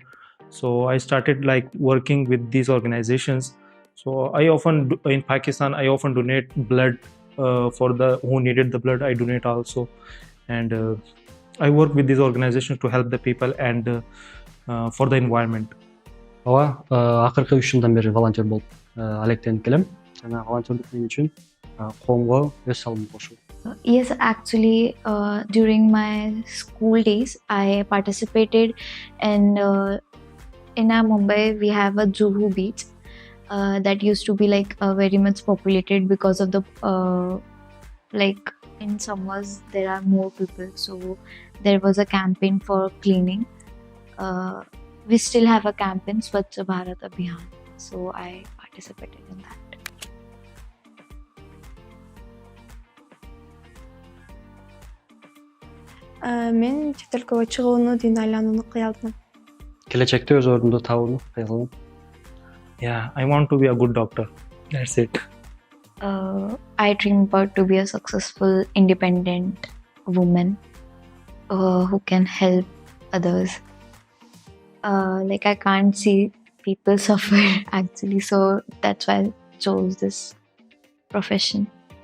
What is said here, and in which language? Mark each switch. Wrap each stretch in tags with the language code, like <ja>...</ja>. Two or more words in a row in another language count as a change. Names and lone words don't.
<en>So I started like working with these organizations. So I often in Pakistan I often donate blood for the who needed the blood. I donate also, and I work with these organizations to help the people and for the environment.</en> <ky>Ооба, акыркы 3 жылдан бери волонтер болуп алектенип келем. Жана волонтерлук мен үчүн коомго өз салымымды кошуу.</ky> <en>Yes, actually, during my school days, I participated in Mumbai. We have a Juhu beach that used to be like very much populated because of the like in summers there are more people. So there was a campaign for cleaning. We still have a campaign, Swachh Bharat Abhiyan. So I participated in that.</en> <ky>Мен чет өлкөгө чыгууну, дин айланууну кыялдым. Келечекте өз ордунду табууну кыялдым.</ky> <en>Yeah, I want to be a good doctor. That's it. I dream about to be a successful, independent woman who can help others. Like I can't see people suffer actually, so that's why I chose this profession.</en>